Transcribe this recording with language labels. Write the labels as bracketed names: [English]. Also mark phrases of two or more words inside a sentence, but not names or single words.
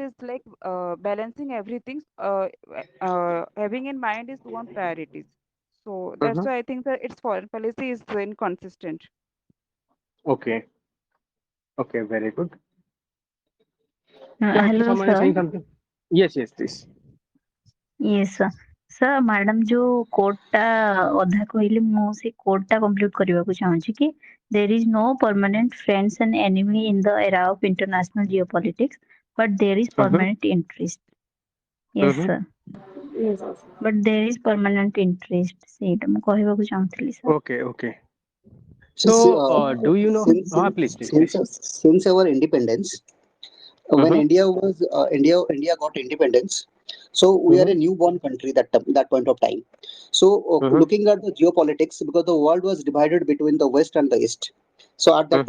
[English] it is like balancing everything, having in mind is one priorities. So that's Mhm. why I think that its foreign policy is inconsistent. Okay. Okay. Very good. Yeah, I think Hello, someone is sir. saying something. Yes, yes, please. Yes, sir. Sir, madam [Odia] ଯୋଉ କୋଡ୍ ଟା ଅଧା କହିଲେ ମୁଁ ସେ କୋଡ୍ ଟା କମ୍ପ୍ଲିଟ କରିବାକୁ ଚାହୁଁଛି କି [English] there is no permanent friends and enemy in the era of international geopolitics, but there is Mhm. permanent interest. Yes, Mhm. sir. Yes, yes. But there is permanent interest. [Odia] ସେଇଟା ମୁଁ କହିବାକୁ ଚାହୁଁଥିଲି, [English] sir. Okay, okay. Yes, So, do you know? Please, please, please. since our independence, when Mhm. India got independence, so we are Mhm. a newborn country that point of time. So Mhm. looking at the geopolitics, because the world was divided between the west and the east, so at that